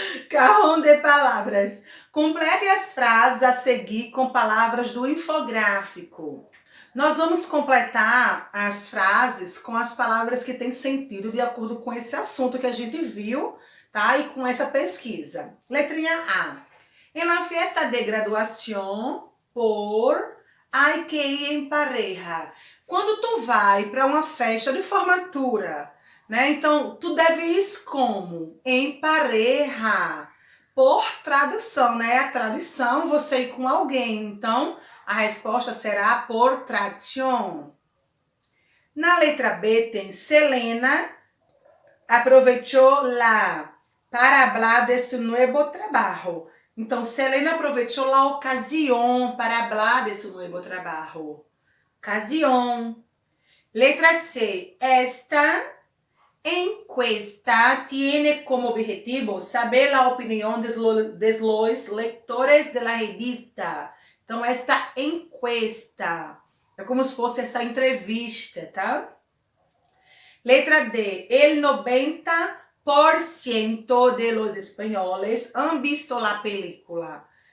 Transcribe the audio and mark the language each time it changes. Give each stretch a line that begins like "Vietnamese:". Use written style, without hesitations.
Portuguese: Carrão de palavras. Complete as frases a seguir com palavras do infográfico. Nós vamos completar as frases com as palavras que têm sentido de acordo com esse assunto que a gente viu, tá? E com essa pesquisa. Letrinha A.
Spanish: En la fiesta de graduación hay que ir en pareja.
Portuguese: Quando tu vai para uma festa de formatura, né? Então, tu deve ir como? Em pareja. Por tradução, né? A tradição, você ir com alguém. Então, a resposta será por tradição. Na letra B tem Selena aproveitou lá para
Spanish: hablar de su nuevo trabajo.
Portuguese: Então, Selena aproveitou a ocasião para
Spanish: hablar de su nuevo trabajo.
Portuguese: Ocasião. Letra C.
Spanish: Esta encuesta tiene como objetivo saber
Portuguese: a opinião
Spanish: de los lectores de la revista.
Portuguese: Então,
Spanish: esta encuesta
Portuguese: é como se fosse essa entrevista, tá? Letra D.
Spanish: El 90% de los españoles han visto la película.